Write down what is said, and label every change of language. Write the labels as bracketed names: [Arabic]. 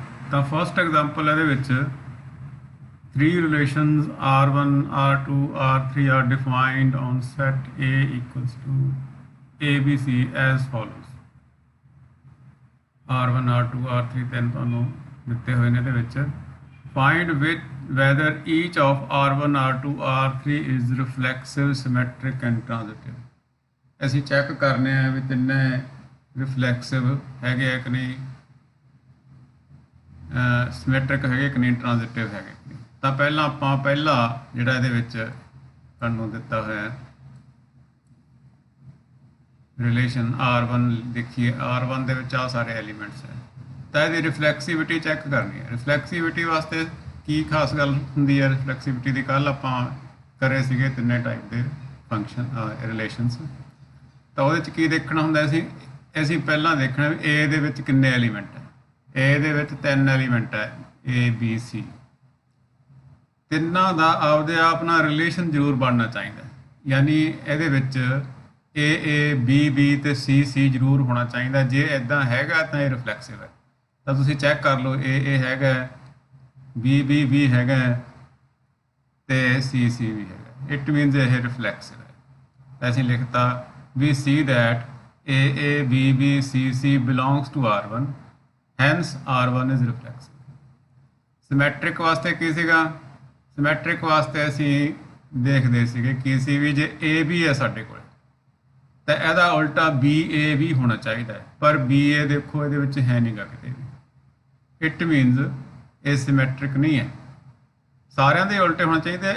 [English] ਤਾਂ first example [Punjabi] ਇਹਦੇ ਵਿੱਚ [English] three relations R1, R2, R3 are defined on set A equals to ABC as follows. [Punjabi] R1, R2, R3 ਤਿੰਨ ਤੁਹਾਨੂੰ ਦਿੱਤੇ ਹੋਏ ਨੇ ਇਹਦੇ ਵਿੱਚ। [English] Find whether each of R1, R2, R3 is reflexive, symmetric and transitive। [Punjabi] ਅਸੀਂ ਚੈੱਕ ਕਰਨੇ ਆ ਵੀ ਤਿੰਨੇ ਰਿਫਲੈਕਸਿਵ ਹੈਗੇ ਆ ਕਿ ਨਹੀਂ, ਸਿਮੈਟ੍ਰਿਕ ਹੈਗੇ ਕਿ ਨਹੀਂ, ਟ੍ਰਾਂਜ਼ਿਟਿਵ ਹੈਗੇ ਕਿ ਨਹੀਂ। ਤਾਂ ਪਹਿਲਾਂ ਆਪਾਂ ਪਹਿਲਾ ਜਿਹੜਾ ਇਹਦੇ ਵਿੱਚ ਤੁਹਾਨੂੰ ਦਿੱਤਾ ਹੋਇਆ ਰਿਲੇਸ਼ਨ R1 ਦੇਖੀਏ। R1 ਦੇ ਵਿੱਚ ਆ ਸਾਰੇ ਐਲੀਮੈਂਟਸ ਹੈ, ਤਾਂ ਇਹਦੀ ਰਿਫਲੈਕਸੀਵਿਟੀ ਚੈੱਕ ਕਰਨੀ ਹੈ। ਰਿਫਲੈਕਸੀਵਿਟੀ ਵਾਸਤੇ ਕੀ ਖਾਸ ਗੱਲ ਹੁੰਦੀ ਹੈ ਰਿਫਲੈਕਸੀਵਿਟੀ ਦੀ? ਕੱਲ੍ਹ ਆਪਾਂ ਕਰੇ ਸੀਗੇ ਤਿੰਨੇ ਟਾਈਪ ਦੇ ਫੰਕਸ਼ਨ ਰਿਲੇਸ਼ਨਸ। ਤਾਂ ਉਹਦੇ 'ਚ ਕੀ ਦੇਖਣਾ ਹੁੰਦਾ ਅਸੀਂ ਪਹਿਲਾਂ ਦੇਖਣਾ ਵੀ A ਦੇ ਵਿੱਚ ਕਿੰਨੇ ਐਲੀਮੈਂਟ ਹੈ। A ਦੇ ਵਿੱਚ 3 ਐਲੀਮੈਂਟ ਹੈ, A B C। ਤਿੰਨਾਂ ਦਾ ਆਪਦੇ ਆਪ ਨਾਲ ਰਿਲੇਸ਼ਨ ਜ਼ਰੂਰ ਬਣਨਾ ਚਾਹੀਦਾ, ਯਾਨੀ ਇਹਦੇ ਵਿੱਚ A A B B ਤੇ C C ਜ਼ਰੂਰ ਹੋਣਾ ਚਾਹੀਦਾ। ਜੇ ਇੱਦਾਂ ਹੈਗਾ ਤਾਂ ਇਹ ਰਿਫਲੈਕਸਿਵ ਹੈ। ਤਾਂ ਤੁਸੀਂ ਚੈੱਕ ਕਰ ਲਓ, A A ਹੈਗਾ, B B B ਹੈਗਾ ਤੇ C C ਵੀ ਹੈਗਾ। [English] it means [Punjabi] ਇਹ ਰਿਫਲੈਕਸਿਵ ਹੈ। ਅਸੀਂ ਲਿਖਤਾ [English] we see that A A B B C C belongs to R1, hence R1 is reflexive। [Punjabi] Symmetric ਵਾਸਤੇ ਕੀ ਸੀਗਾ? ਸਿਮੈਟ੍ਰਿਕ ਵਾਸਤੇ ਅਸੀਂ ਦੇਖਦੇ ਸੀਗੇ ਕੀ ਸੀ ਵੀ ਜੇ A B ਹੈ ਸਾਡੇ ਕੋਲ ਤਾਂ ਇਹਦਾ ਉਲਟਾ B A ਵੀ ਹੋਣਾ ਚਾਹੀਦਾ ਹੈ, ਪਰ B A ਦੇਖੋ ਇਹਦੇ ਵਿੱਚ ਹੈ ਨਹੀਂਗਾ ਕਿਤੇ ਵੀ। [English] it means [Punjabi] ਇਹ ਸਿਮੈਟ੍ਰਿਕ ਨਹੀਂ ਹੈ। ਸਾਰਿਆਂ ਦੇ ਉਲਟੇ ਹੋਣਾ ਚਾਹੀਦਾ।